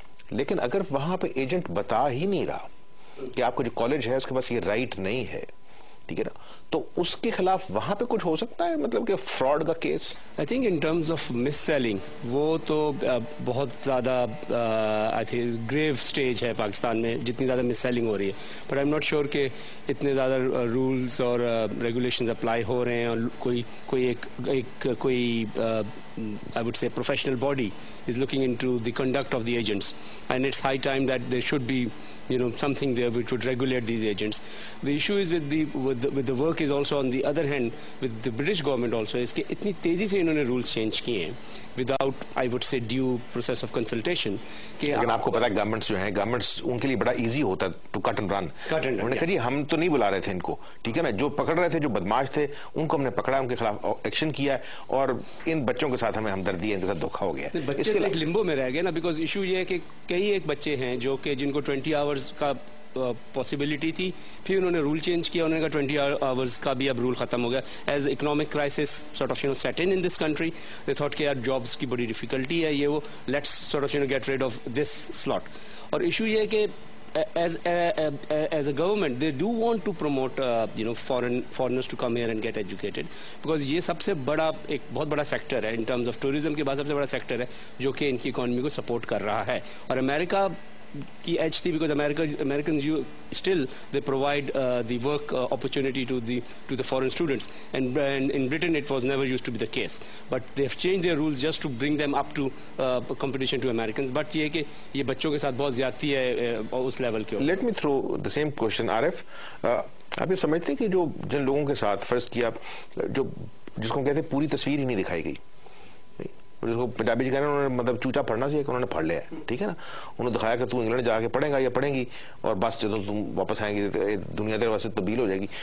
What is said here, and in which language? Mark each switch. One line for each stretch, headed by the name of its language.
Urdu: لیکن اگر وہاں پہ ایجنٹ بتا ہی نہیں رہا کہ آپ کو جو کالج ہے اس کے پاس یہ رائٹ نہیں ہے, ٹھیک ہے نا, تو اس کے خلاف وہاں پہ کچھ ہو سکتا ہے, مطلب کہ فراڈ کا case?
English: I think in terms of mis selling
Urdu: وہ تو بہت زیادہ
English: I think grave stage ہے پاکستان میں,
Urdu: جتنی زیادہ مس سیلنگ ہو رہی ہے.
English: but I am not sure
Urdu: کہ اتنے زیادہ رولس اور ریگولیشنز اپلائی ہو رہے ہیں, اور کوئی
English: I would say professional body is looking into the conduct of the agents, and it's high time that there should be something there which would regulate these agents. The issue is with the work is also on the other hand with the British government also is
Urdu: کہ اتنی تیزی سے انہوں نے rules change کیے ہیں
English: without I would say due process of consultation.
Urdu: لیکن آپ کو پتا ہے گورنمنٹس جو ہیں, گورنمنٹس ان کے لیے بڑا ایزی ہوتا ہے
English: To cut and run.
Urdu: انہوں نے کہا جی ہم تو نہیں بلا رہے تھے ان کو, ٹھیک ہے نا, جو پکڑ رہے تھے جو بدماش تھے ان کو ہم نے پکڑا, ان کے خلاف ایکشن کیا ہے, اور ان بچوں کے ساتھ ہمیں ہمدردی ہے, ان کے ساتھ دھوکا ہو گیا. بچے ایک لمبو میں رہ گئے نا, بیکاز ایشو یہ ہے کہ کئی ایک بچے ہیں جو کہ جن کو 20 hours کا پاسبلٹی تھی, پھر انہوں نے رول چینج کیا, انہوں نے کہا 20 hours کا بھی اب رول ختم ہو گیا.
English: as economic crisis sort of set in this country, they thought
Urdu: کہ یار جابس کی بڑی ڈیفیکلٹی ہے,
English: یہ وہ let's sort of get rid of this slot.
Urdu: اور ایشو یہ ہے کہ
English: as a government they do want to promote foreigners to come here and get educated,
Urdu: because یہ سب سے بڑا ایک بہت بڑا سیکٹر ہے ان terms of tourism کے بعد سب سے بڑا سیکٹر ہے جو کہ ان کی اکانومی کو سپورٹ کر رہا ہے. اور امریکہ کی ایج تھی
English: because Americans still they provide the work opportunity to the foreign students, and in Britain it was never used to be the case, but they have changed their rules just to bring them up to competition to Americans.
Urdu: But یہ کہ یہ بچوں کے ساتھ بہت زیادتی ہے اس level کے.
English: Let me throw the same question,
Urdu: عارف, آپ یہ سمجھتے ہیں کہ جو جن لوگوں کے ساتھ فرض کیا جو جس کو کہتے ہیں پوری تصویر ہی نہیں دکھائی گئی, جس کو پنجابی جی کہنا انہوں نے مطلب چوچا پڑھنا چاہیے کہ انہوں نے پڑھ لیا ہے, ٹھیک ہے نا, انہوں نے دکھایا کہ تو انگلینڈ جا کے پڑھے گا یا پڑھیں گی, اور بس جب تم واپس آئیں گے دنیا تیرے واسطے تبدیل ہو جائے گی.